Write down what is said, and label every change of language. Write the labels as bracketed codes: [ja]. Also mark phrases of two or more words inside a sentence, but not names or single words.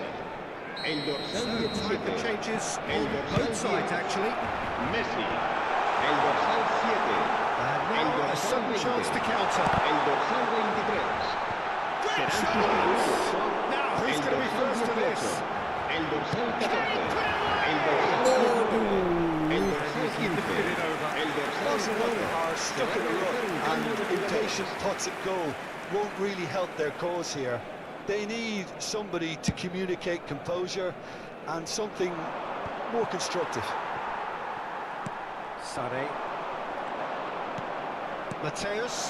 [es] El dorsal [en] Time for [es] 17. [en] changes [es] El [en] on [es] dorsal [en] both sides, [es] 10. [en] actually. [es] Messi. El dorsal 7. [en] And [es] El [en] now a [es] dorsal [en] sudden [es] 20. [en] chance to counter. [es] El dorsal 23. [en] Great [es] Serán [en] chance! [es] sustituidos. [en] Now, who's [es] El [en] going to be [es] dorsal [en] first to [es] 18. [en] this? [es] El dorsal 14. El dorsal 19. El dorsal 15. El dorsal [en] Barcelona [es] 4. [en] are stuck in a rut, and impatient touch and goal won't really help their cause here. They need somebody to communicate composure and something more constructive. Sané. Mateus.